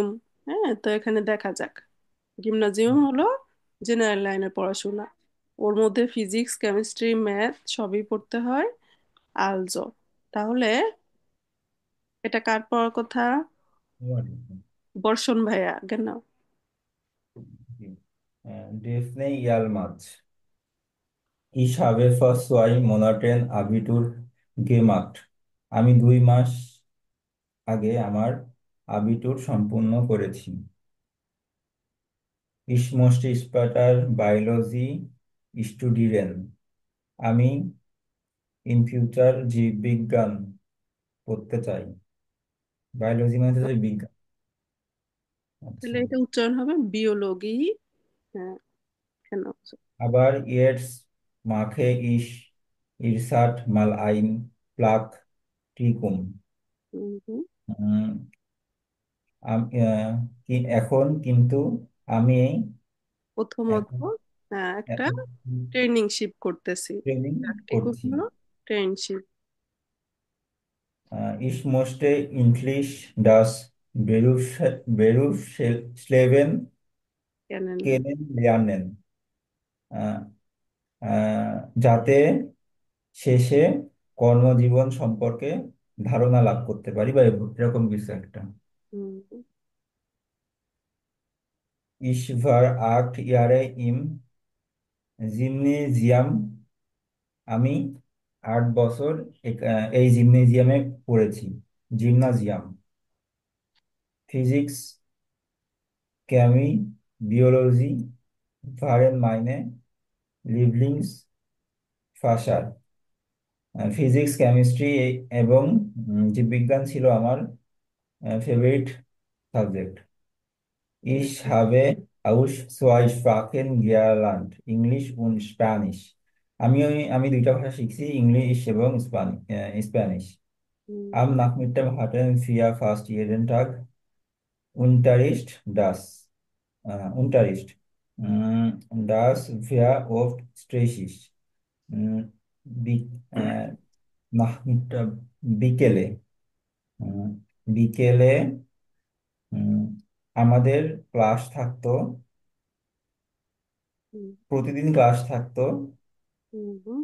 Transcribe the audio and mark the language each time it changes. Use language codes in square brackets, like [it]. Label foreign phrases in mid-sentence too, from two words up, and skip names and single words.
[bn] হ্যাঁ, তো এখানে দেখা যাক। গিমনাজিয়াম হলো জেনারেল লাইনের পড়াশোনা। ওর মধ্যে ফিজিক্স, কেমিস্ট্রি, ম্যাথ সবই পড়তে হয়। আলজো। তাহলে এটা কার পড়ার কথা? বর্ষণ ভাইয়া কেন? [de] Daphne Yalmaz. Ich habe vor 2 Monaten Abitur gemacht. [bn] আমি 2 মাস আগে আমার আবিটুর সম্পূর্ণ করেছি। [de] Ich möchte später Biology studieren. [bn] আমি [en] in future [bn] জীববিজ্ঞান পড়তে চাই। বায়োলজি মানে হচ্ছে বিজ্ঞান। আচ্ছা। তাহলে এটা উচ্চারণ হবে বিওলগি। হ্যাঁ, কেন? [de] আবার jetzt mache ich erst mal ein Praktikum. [bn] হুম। এখন কিন্তু আমি প্রথমত এখন একটা এখন ট্রেনিংশিপ করতেছি। ট্রেনিং প্র্যাকটিকুম করছি। হলো ট্রেনিংশিপ। [de] Ich möchte endlich das Berufsleben [bn] কেন? kennenlernen, আহ, আহ, যাতে শেষে কর্মজীবন সম্পর্কে ধারণা লাভ করতে পারি বা এরকম কিছু একটা। হুম। [de] Ich war 8 Jahre im Gymnasium. [bn] আমি 8 বছর এই জিমনেজিয়ামে পড়েছি। [de] জিমনাজিয়াম। Physik, Chemie, Biologie waren meine Lieblingsfächer. [bn] ফিজিক্স, কেমিস্ট্রি এবং জীববিজ্ঞান ছিল আমার ফেভারিট সাবজেক্ট। [de] Ich habe aus 2 Sprachen gelernt, ইংলিশ und স্প্যানিশ। [bn] আমি 2টা ভাষা শিখছি, ইংলিশ এবং স্প্যানিশ। [de] Am Nachmittag hatten wir fast jeden Tag Unterricht, Unterricht. Das war oft stressig. [bn] উম, বি- আহ, Nachmittag, বিকেলে উম, বিকেলে উম, আমাদের ক্লাস থাকতো, প্রতিদিন ক্লাস থাকতো, হুম।